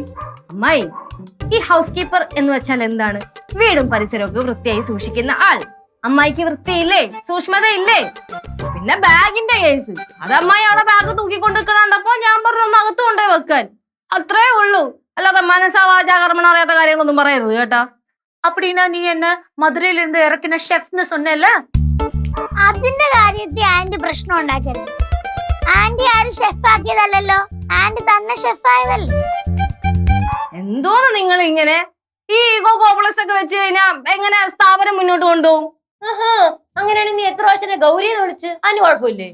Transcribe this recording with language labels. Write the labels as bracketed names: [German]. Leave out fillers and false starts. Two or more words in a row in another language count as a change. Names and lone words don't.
[Malayalam] അമ്മായി, ഈ [English] house keeper [Malayalam] എന്ന് വെച്ചാൽ എന്താണ്? വീടും പരിസരമൊക്കെ വൃത്തിയായി സൂക്ഷിക്കുന്ന ആൾ. അമ്മായിക്ക് വൃത്തിയില്ലേ, സൂക്ഷ്മതയില്ലേ? പിന്നെ ബാഗിന്റെ കേസ്, അത് അമ്മായി അവിടെ ബാഗ് തൂക്കിക്കൊണ്ടിരിക്കണപ്പോ ഞാൻ പറഞ്ഞു ഒന്ന് അകത്ത് കൊണ്ടുപോയി വെക്കാൻ. അത്രേ ഉള്ളൂ. അല്ലാതെ മനസ്സാവാചാകർമ്മണം അറിയാത്ത കാര്യങ്ങളൊന്നും പറയരുത് കേട്ടാ. [Tamil] அப்படின்னா நீ என்ன மதுரையில இருந்து இறக்கின ஷெஃப்னு சொன்னேல்ல? [Malayalam] അതിന്റെ കാര്യത്തിൽ ആന്റി പ്രശ്നം ഉണ്ടാക്കരുത്. ആന്റി ആരും ഷെഫ് ആക്കിയതല്ലോ, ആന്റി തന്നെ ഷെഫ് ആയതല്ലേ. എന്തോന്ന് നിങ്ങൾ ഇങ്ങനെ ഈ [English] ego complex [Malayalam] ഒക്കെ വെച്ച് കഴിഞ്ഞാൽ എങ്ങനെ സ്ഥാപനം മുന്നോട്ട് കൊണ്ടുപോകും? അങ്ങനെയാണെങ്കിൽ നീ എത്ര പ്രാവശ്യം ഗൗരിന്ന് വിളിച്ച്, അതിന് കുഴപ്പമില്ലേ?